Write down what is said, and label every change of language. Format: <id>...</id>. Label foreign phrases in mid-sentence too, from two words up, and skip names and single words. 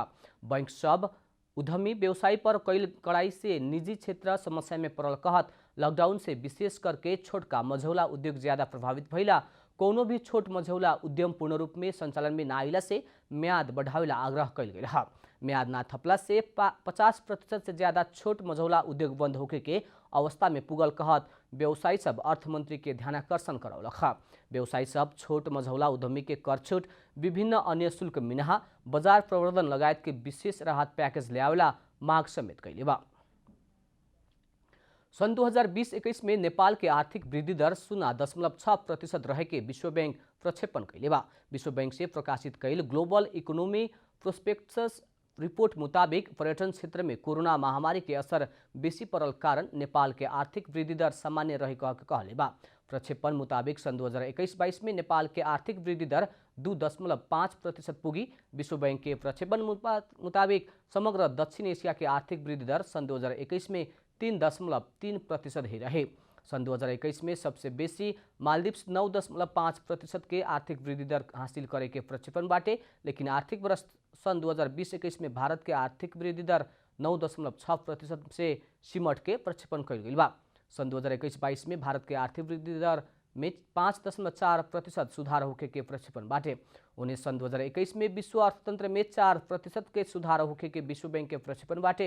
<bho>बैंक सब उद्यमी व्यवसायी पर कैल कड़ाई से निजी क्षेत्र समस्या में पड़ल कहत लॉकडाउन से विशेष करके छोटका मझौला उद्योग ज्यादा प्रभावित भइला कोनो भी छोट मझौला उद्यम पूर्ण रूप में संचालन में न आइला से म्याद बढ़ावेला आग्रह कैल गेल हा। म्याद ना थपला से 50% से ज्यादा छोट मझौला उद्योग बंद होके के अवस्था में पुगल कहत व्यवसायी सब अर्थमंत्री के ध्यानाकर्षण करौलक हा। व्यवसायी सब छोट मझौला उद्यमी के कर छूट विभिन्न अन्य शुल्क मिनहा बाजार प्रवर्धन लगायत के विशेष राहत पैकेज ल्यावेला माग समेत कैले बा। सन् 2020-21 में नेपाल के आर्थिक वृद्धि दर 0.6% रहे के विश्व बैंक प्रक्षेपण कैले बा। विश्व बैंक से प्रकाशित कैल ग्लोबल इकोनॉमी प्रोस्पेक्टस रिपोर्ट मुताबिक पर्यटन क्षेत्र में कोरोना महामारी के असर बेसी पड़ल कारण नेपाल के आर्थिक वृद्धि दर सामान्य रहे कहले बा। प्रक्षेपण मुताबिक सन् 2021-22 में नेपाल के आर्थिक वृद्धि दर 2.5% पुगी। विश्व बैंक के प्रक्षेपण मुताबिक समग्र दक्षिण एशिया के आर्थिक वृद्धि दर सन् 2021 में 3.3% ही रहे। सन् 2021 में सबसे बेसी मालदीव्स 9.5% के आर्थिक वृद्धि दर हासिल करे के प्रक्षेपण बाटे, लेकिन आर्थिक वर्ष सन् 2020-21 में भारत के आर्थिक वृद्धि दर 9.6% से सिमट के प्रक्षेपण कैल गेल बा। सन् 2021-22 में भारत के आर्थिक वृद्धि दर में 5.4% सुधार होके के प्रक्षेपण बाटे। उन्हें सन् 2021 में विश्व अर्थतंत्र में 4% के सुधार होके के विश्व बैंक के प्रक्षेपण बाटे।</bho>